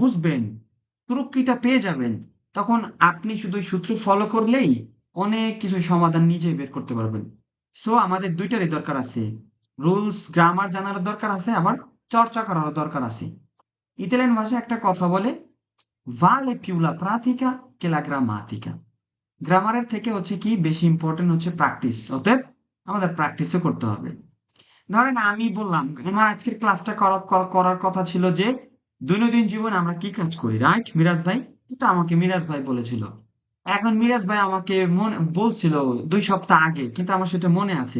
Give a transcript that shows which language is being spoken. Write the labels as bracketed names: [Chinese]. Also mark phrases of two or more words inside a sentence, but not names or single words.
[Bangla] আপনি যখন বুঝবেন, প্রক্রিয়াটা পেয়ে যাবেন, তখন আপনি শুধু ওই সূত্র ফলো করলেই অনেক কিছু সমাধান নিজেই বের করতে পারবেন। সো আমাদের দুইটারই দরকার আছে। [English] rules grammar [Bangla] জানার দরকার আছে, আবার চর্চা করারও দরকার আছে। ইতালিয়ান ভাষায় একটা কথা বলে, [Italian] vale più la pratica che la grammatica। [Bangla] গ্রামারের থেকে হচ্ছে কি বেশি ইম্পর্টেন্ট হচ্ছে প্র্যাকটিস। অতএব আমাদের প্র্যাকটিসও করতে হবে। ধরেন আমি বললাম আমার আজকের ক্লাসটা করার কথা ছিল যে দৈনন্দিন জীবনে আমরা কি কাজ করি, রাইট মিরাজ ভাই? এটা আমাকে মিরাজ ভাই বলেছিল। এখন মিরাজ ভাই আমাকে মনে বলছিল 2 সপ্তাহ আগে, কিন্তু আমার সেটা মনে আছে।